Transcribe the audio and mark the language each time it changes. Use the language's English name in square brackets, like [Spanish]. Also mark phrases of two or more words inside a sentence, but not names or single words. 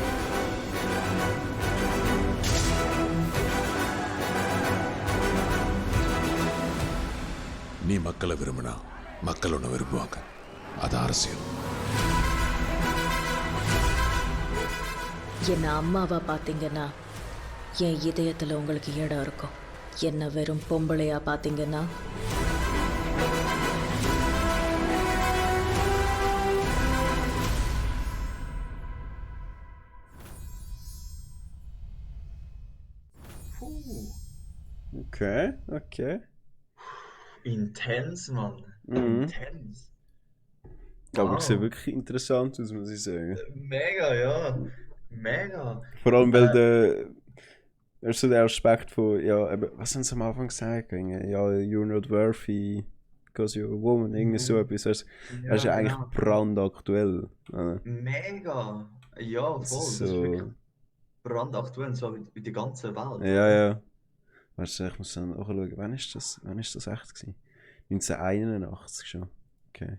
[Tamil] நீ மக்களை விரும்பினா மக்கள் ஒன்று விரும்புவாங்க. அது அரசியல். என்ன அம்மாவா பார்த்தீங்கன்னா என் இதயத்தில் உங்களுக்கு இடம் இருக்கும். என்ன வெறும் பொம்பளையா பார்த்தீங்கன்னா [English] Okay, okay. [German] Intens, Mann. Mhm. Intens. Aber es sieht Wow. wirklich interessant aus, muss ich sagen. Mega, ja. Mega. Vor allem, weil er so der Aspekt von, ja, eben, was haben sie am Anfang gesagt? Ja, [English] you're not worthy because you're a woman, [German] irgendwie so etwas. Er ist ja eigentlich genau. brandaktuell. Oder? Mega. Ja, voll. Das ist So. wirklich brandaktuell, so wie die ganze Welt. Ja, ja. Weißt du, ich muss dann auch schauen, wann ist das echt gewesen? 1981 schon. Okay.